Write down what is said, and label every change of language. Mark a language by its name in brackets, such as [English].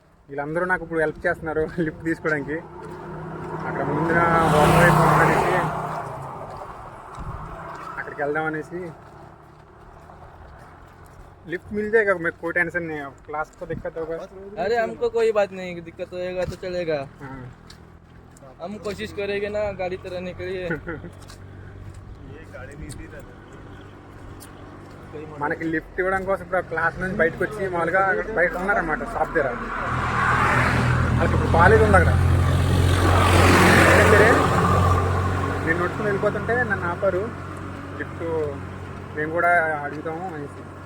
[Telugu] వీళ్ళందరూ నాకు ఇప్పుడు హెల్ప్ చేస్తున్నారు లిఫ్ట్ తీసుకోవడానికి. అక్కడ ముందున వాటర్ వైపు అనేసి అక్కడికి వెళ్దాం అనేసి. [Hindi] लिफ्ट मिल जाएगा, मेरे कोई टेंशन नहीं है, क्लास को दिक्कत होगा? अरे हमको कोई बात नहीं, दिक्कत होएगा तो चलेगा। हाँ। हम कोशिश करेंगे ना गाड़ी तरहने के लिए। [Telugu] మనకి లిఫ్ట్ ఇవ్వడం కోసం ఇప్పుడు క్లాస్ నుంచి బయటకు వచ్చి మామూలుగా బయట ఉన్నారన్నమాట షాప్ దగ్గర. వాళ్ళకి ఇప్పుడు కాలేజ్ ఉంది అక్కడ. సరే నేను నడుచుకుని వెళ్ళిపోతుంటే నన్ను ఆపారు, లిఫ్ట్ మేము కూడా అడుగుతాము అనేసి.